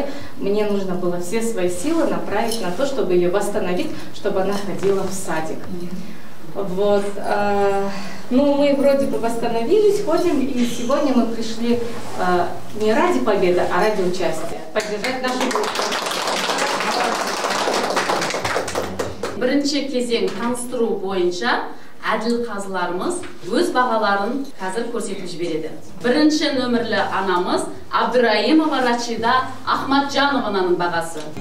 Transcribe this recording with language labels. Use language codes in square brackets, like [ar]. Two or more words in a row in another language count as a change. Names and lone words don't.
[ru] Мне нужно было все свои силы направить на то, чтобы ее восстановить, чтобы она ходила в садик. Вот. Ну, мы вроде бы восстановились, ходим, и сегодня мы пришли не ради победы, а ради участия. Поддержать нашу группу. [kk] Бірінші кезең таныстыру бойынша әділ қазыларымыз өз бағаларын қазір көрсетіп жібереді. Бірінші нөмірлі анамыз Абдураимова Рашида Ахматжанованың бағасы.